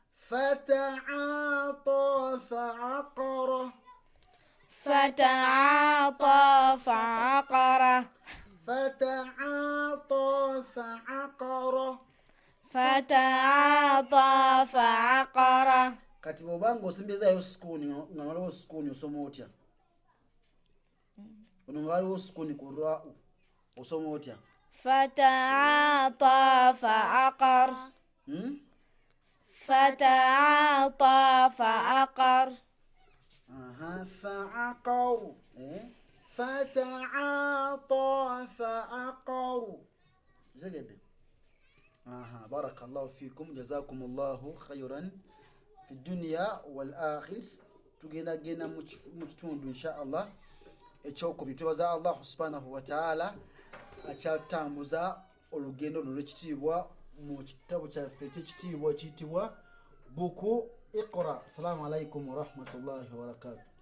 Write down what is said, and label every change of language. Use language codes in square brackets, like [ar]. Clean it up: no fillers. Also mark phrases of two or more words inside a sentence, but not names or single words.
[ar] فتعاطى فعقر. فتعاطى فعقر. فتعاطى فعقر فتعاطى فعقر [lg] kati bw'obanga osembezayo sukuuni nga waliwo sukuuni osoma otya ono nga waliwo sukuuni ku rwa'u osoma otya [ar] فتعاطى فعقر فتعاطى فعقر فعقر فتعاطى فعقر زين بارك الله فيكم جزاكم الله خيرا في الدنيا والآخر [lg] tugenda genda mu kitundu inshallah ekyokubiri twebaza Allah [ar] سبحانه وتعالى [lg] akyatambuza olugendo olw'ekitiibwa mu kitabo kyaffe ekitiibwa kiyitibwa buku Iqra. [ar] السلام عليكم ورحمة الله وبركاته.